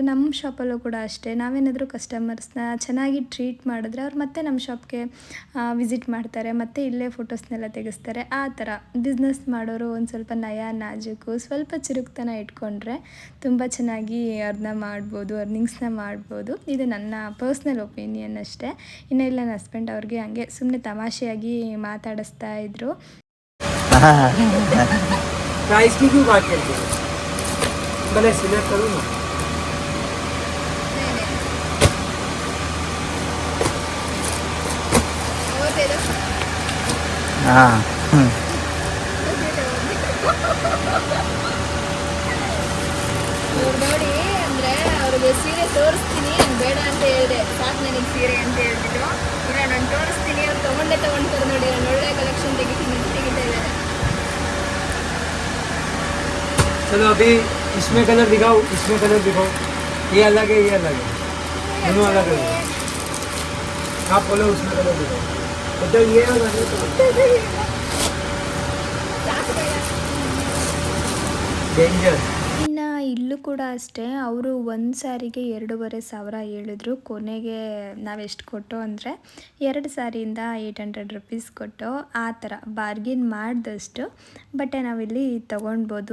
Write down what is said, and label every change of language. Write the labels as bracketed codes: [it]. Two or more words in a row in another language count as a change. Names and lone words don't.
[kn] ನಮ್ಮ ಶಾಪಲ್ಲೂ ಕೂಡ ಅಷ್ಟೇ, ನಾವೇನಾದರೂ ಕಸ್ಟಮರ್ಸ್ನ ಚೆನ್ನಾಗಿ ಟ್ರೀಟ್ ಮಾಡಿದ್ರೆ ಅವ್ರು ಮತ್ತೆ ನಮ್ಮ ಶಾಪ್ಗೆ ವಿಸಿಟ್ ಮಾಡ್ತಾರೆ, ಮತ್ತು ಇಲ್ಲೇ ಫೋಟೋಸ್ನೆಲ್ಲ ತೆಗೆಸ್ತಾರೆ. ಆ ಥರ ಬಿಸ್ನೆಸ್ ಮಾಡೋರು ಒಂದು ಸ್ವಲ್ಪ ನಯ ನಾಜೂಕು, ಸ್ವಲ್ಪ ಚುರುಕ್ತನ ಇಟ್ಕೊಂಡ್ರೆ ತುಂಬ ಚೆನ್ನಾಗಿ ಅರ್ನಿಂಗ್ಸ್ನ ಮಾಡ್ಬೋದು. ಇದು ನನ್ನ [en] personal opinion [kn] ಅಷ್ಟೇ. ಇನ್ನು ಇಲ್ಲ ನನ್ನ ಹಸ್ಬೆಂಡ್ ಅವ್ರಿಗೆ ಹಂಗೆ ಸುಮ್ಮನೆ ತಮಾಷೆಯಾಗಿ ಮಾತಾಡಿಸ್ತಾ ಇದ್ರು. [hi] प्राइस की क्यों बात करते हो, भले सिलेक्ट करो ना. ಹಾಂ [kn] ನೋಡಿ ಅಂದರೆ ಅವ್ರಿಗೆ ಸೀರೆ ತೋರಿಸ್ತೀನಿ, ನಾನು ಬೇಡ ಅಂತ ಹೇಳಿದೆ, ಸಾಕು ನನಗೆ ಸೀರೆ ಅಂತ ಹೇಳ್ಬಿಟ್ಟು. ಇಲ್ಲ ನಾನು ತೋರಿಸ್ತೀನಿ, ಅವ್ರು ತೊಗೊಂಡ್ತಾರೆ ನೋಡಿ, ನಾನು ಒಳ್ಳೆ ಕಲೆಕ್ಷನ್ ತೆಗಿತಾ ಇದ್ದಾರೆ. [hi] चलो अभी इसमें कलर दिखाओ, इसमें कलर दिखाओ, ये अलग है, ये अलग है, दोनों अलग है. आप बोलो उसमें कलर दिखाओ, तो ये अलग है, डेंजर. [kn] ಇನ್ನು ಇಲ್ಲೂ ಕೂಡ ಅಷ್ಟೇ, ಅವರು ಒಂದು ಸ್ಯಾರಿಗೆ 2,500 ಹೇಳಿದ್ರು. ಕೊನೆಗೆ ನಾವೆಷ್ಟು ಕೊಟ್ಟು ಅಂದರೆ 2 ಸ್ಯಾರಿಯಿಂದ 800 ರುಪೀಸ್ ಕೊಟ್ಟು, ಆ ಥರ ಬಾರ್ಗಿನ್ ಮಾಡಿದಷ್ಟು ಬಟ್ಟೆ ನಾವಿಲ್ಲಿ ತೊಗೊಳ್ಬೋದು.